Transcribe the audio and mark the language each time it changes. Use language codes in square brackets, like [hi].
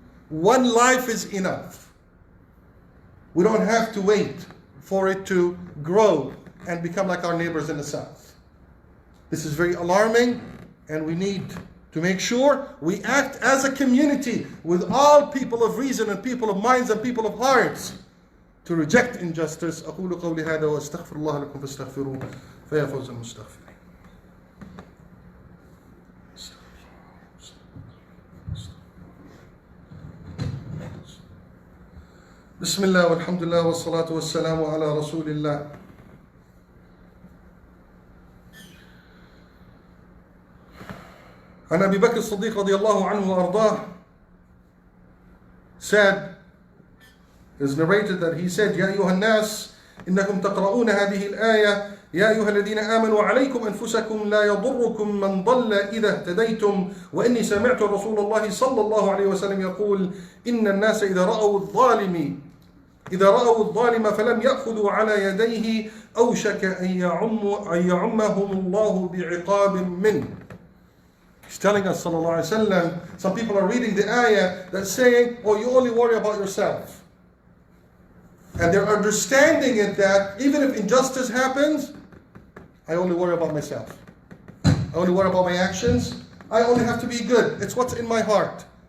[en] One life is enough. We don't have to wait for it to grow and become like our neighbors in the south. This is very alarming, and we need to make sure we act as a community with all people of reason and people of minds and people of hearts to reject injustice. [ar] أقول قولي هذا وأستغفر الله لكم فاستغفروه فيا فوز المستغفرين. بسم الله والحمد لله والصلاة والسلام على رسول الله. عن أبي بكر الصديق رضي الله عنه وأرضاه [en] said, is narrated that he said, [ar] يا أيها الناس إنكم تقرؤون هذه الآية يا أيها الذين آمنوا عليكم أنفسكم لا يضركم من ضل إذا اهتديتم وإني سمعت رسول الله صلى الله عليه وسلم يقول إن الناس إذا رأوا الظالم فلم يأخذوا على يديه أوشك أن يعمهم الله بعقاب منه. [en] He's telling us, sallallahu alaihi wasallam, some people are reading the ayah that's saying, oh, you only worry about yourself. And they're understanding it that even if injustice happens, I only worry about myself. I only worry about my actions. I only have to be good. It's what's in my heart.